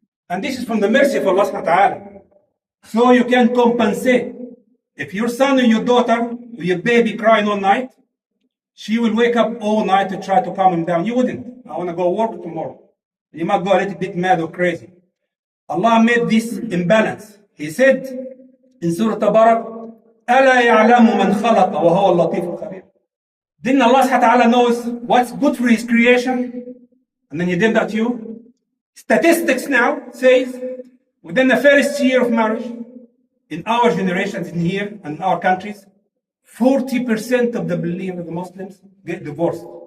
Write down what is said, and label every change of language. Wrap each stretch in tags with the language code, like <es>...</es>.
<en>And this is from the mercy of Allah subhanahu wa ta'ala. So you can compensate. If your son or your daughter or your baby crying all night, she will wake up all night to try to calm him down. You wouldn't. I want to go work tomorrow. You might go a little bit mad or crazy. Allah made this imbalance. He said in Surah Tabarak,</en> <ar>أَلَا يَعْلَمُ مَنْ خَلَقَ وَهُوَ اللَّطِيفُ الْخَبِيرُ.</ar> <en>Didn't Allah subhanahu wa ta'ala knows what's good for His creation? And then He did that to you? Statistics now says within the first year of marriage, in our generations in here and in our countries, 40% of the believers, the Muslims, get divorced.</en>